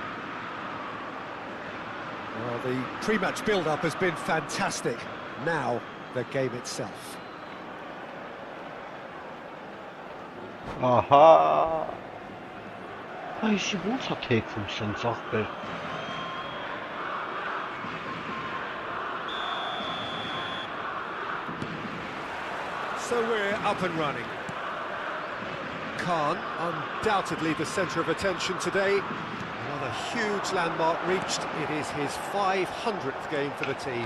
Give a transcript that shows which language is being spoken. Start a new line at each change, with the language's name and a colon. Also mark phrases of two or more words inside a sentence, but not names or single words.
English: Well, the pre-match build-up has been fantastic. Now, the game itself.
Armenian: Ահա։ Այսի ո՞նց է թեքվում սենց ախպեր։
English: So we're up and running. Khan, undoubtedly the centre of attention today. Another huge landmark reached. It is his 500th game for the team.